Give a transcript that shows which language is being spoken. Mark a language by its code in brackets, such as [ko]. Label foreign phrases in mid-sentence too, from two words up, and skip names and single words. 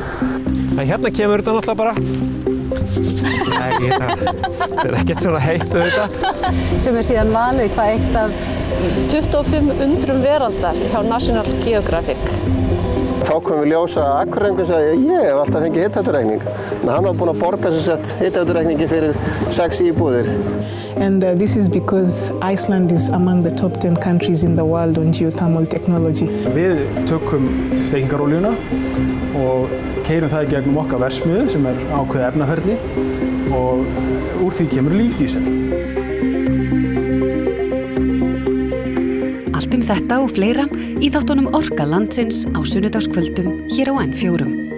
[is] Hérna kemur þetta náttúrulega bara. Nei, þetta er ekkert svona heitt auðvitað. Sem er síðan valið hvað eitt af 25 undrum veraldar hjá National Geographic. Þá komum við ljósa að Akureyringur sagði ég hef alltaf fengið hitaveitureikning. En hann var búinn að borga sem sagt hitaveitureikningi fyrir 6 íbúðir. [en] And this is because Iceland is among the top 10 countries in the world on geothermal technology. [is] Við tökum steikingaróljuna og keyrum það í gegnum okkar verksmiðju sem er ákveðið efnaferli og úr því kemur lífdísel. Allt þetta og fleira í þáttunum Orka landsins á sunnudagskvöldum hér á N4.